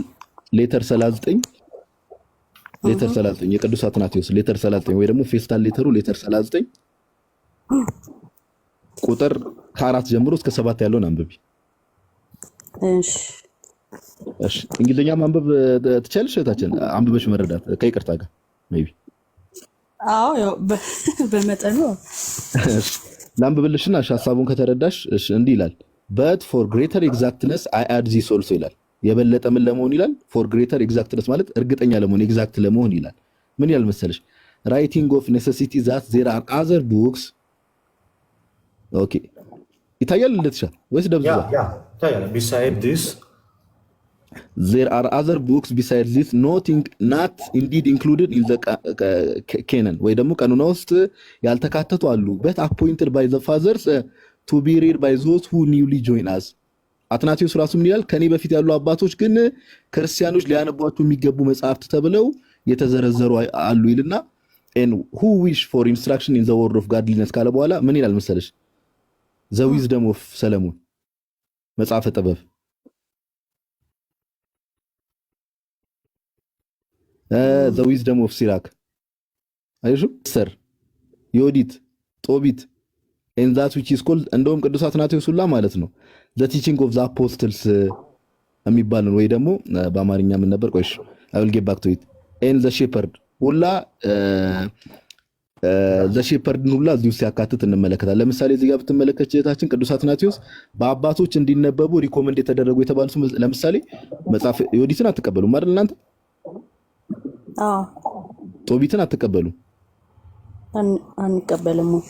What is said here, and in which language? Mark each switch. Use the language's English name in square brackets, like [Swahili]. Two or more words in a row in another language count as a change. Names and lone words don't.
[Amharic] ሌተር 39 የቅዱስ አትናቴዎስ ሌተር 39 ወይ ደግሞ [English] festal letter [Amharic] ሌተር 39 ቁጥር ከ4 ጀምሮ እስከ 7 ያለውን አንብቢ እሺ እንግሊዝኛ ማንበብ ትችያለሽ እህታችን አንብበሽ መረዳት ከይቅርታ ጋር ሜቢ አዎ ያው በመጠኑ ላንብብልሽና ሐሳቡን ከተረዳሽ እሺ እንዲህ ይላል [English] but for greater exactness I add this also [Amharic] ይላል የበለጠ ምን ለመሆን ይላል [English] for greater exactness [Amharic] ማለት እርግጠኛ ለመሆን ኤግዛክት ለመሆን ይላል ምን ይላል መሰለሽ [English] writing of necessity that there are other books okay [Amharic] ይታያል ለትሻ ወይስ ደብዛ [English] ይታያል beside this there are other books besides this not indeed included in the canon [Amharic] ወይ ደግሞ ቀኑና ውስጥ ያልተካተቱ [English] አሉ but appointed by the fathers to be read by those who newly join us [Amharic] አትናቴዎስ ራሱ ምን ይላል ከኔ በፊት ያሉ አባቶች ግን ክርስቲያኖች ሊያነቧቸው የሚገቡ መጽሐፍት ተብለው የተዘረዘሩ አሉ ይልና [English] and who wish for instruction in the word of godliness [Amharic] ካለ በኋላ ምን ይላል መሰለሽ [English] the wisdom of ሰለሞን [Amharic] መጽሐፈ ጥበብ [English] the wisdom of ሲራክ አይሹ ሰር ዮዲት ጦቢት and that which is called [Amharic] እንደውም ቅዱስ አትናቴዎስ ሁላ ማለት ነው [English] the teaching of the apostles [Amharic] የሚባል ነው ወይ ደግሞ በአማርኛ ምን ነበር ቆይሽ [English] I will get back to it and the shepherd [Amharic] ሁላ ዘሼፐርድን ሁላ እዚህ ውስጥ ያካትት እንመለከታለን። ለምሳሌ እዚህ ጋር ብትመለከት እህታችን ቅዱስ አትናቴዎስ በአባቶች እንዲነበቡ ሪኮመንድ የተደረጉ የተባሉት ለምሳሌ መጽሐፍ ዮዲትን አትቀበሉም አይደል እናንተ? አዎ ጦቢትን አትቀበሉም? አንቀበልም።